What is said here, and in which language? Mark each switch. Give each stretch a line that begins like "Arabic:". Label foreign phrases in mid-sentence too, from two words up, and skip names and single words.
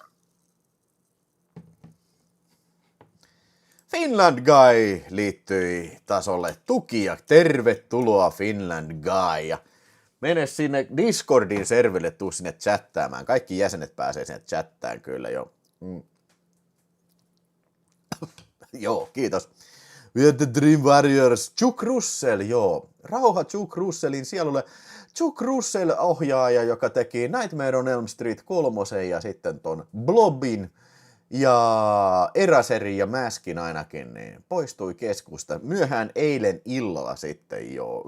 Finnish: Finland Guy liittyi tasolle tuki ja tervetuloa Finland Guy. Ja mene sinne Discordin serville, tuu sinne chattaamaan. Kaikki jäsenet pääsee sinne chattään kyllä jo. Joo, kiitos.
English: We are the Dream Warriors.
Finnish: Chuck Russell, joo. Rauha Chuck Russellin sielulle. Chuck Russell ohjaaja, joka teki Nightmare on Elm Street 3 ja sitten ton Blobin ja Eraserin ja Maskin ainakin, niin poistui keskusta myöhään eilen illalla sitten jo.